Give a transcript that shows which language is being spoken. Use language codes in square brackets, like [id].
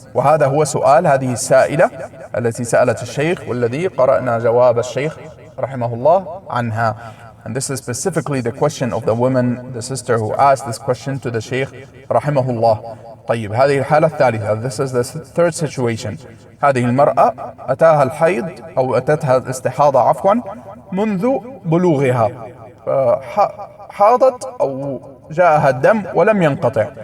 [ar] وهذا هو سؤال هذه السائلة التي سألت الشيخ والذي قرأنا جواب الشيخ رحمه الله عنها. [en] And this is specifically the question of the woman, the sister who asked this question to the Shaykh رحمه الله. [ar] طيب هذه الحالة الثالثة. [en] This is the third situation. [ar] هذه المرأة أتاها الحيض أو أتتها الاستحاضة عفوا منذ بلوغها، حاضت أو جاءها الدم ولم ينقطع.